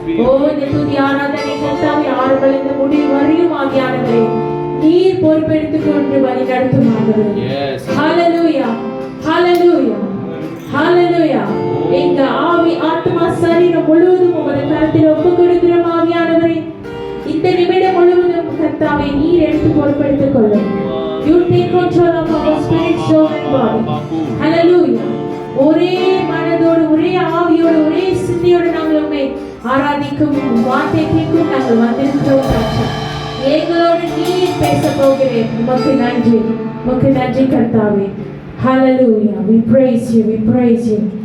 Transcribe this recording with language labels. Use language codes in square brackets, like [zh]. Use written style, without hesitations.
[ta] ஓ இந்த துதி ஆராதனை கர்த்தாவே ஆரம்பத்திலிருந்து முடிவு வரையும் ஆவியானவரே நீர் பொறுப்பெடுத்துக் கொண்டு வழி நடத்தும் ஆண்டவரே. Hallelujah. Hallelujah. Hallelujah. எங்க ஆவி ஆத்மா சரீரம் முழுவதும் உமது கரத்தில் ஒப்புக் கொடுக்கிறோம் ஆவியானவரே. இந்த நிமிடம் முழுவதும் கர்த்தாவே நீர் எடுத்து பொறுப்பெடுத்துக் கொள்ளும். [en] You take control of our spirit, soul and body. Hallelujah. [ta] ஒரே மனதோடு ஒரே ஆவியோடு ஒரே சிந்தையோடு நாங்கள் உம்மை ஆராதிக்கும் வார்த்தை கேட்கும் நாங்கள் வந்திருக்கிறோம் ராஜா. எங்களோடு நீர் பேச போகிறேன். உமக்கு நன்றி. உமக்கு நன்றி கர்த்தாவே. Hallelujah. [en] We praise you. We praise you.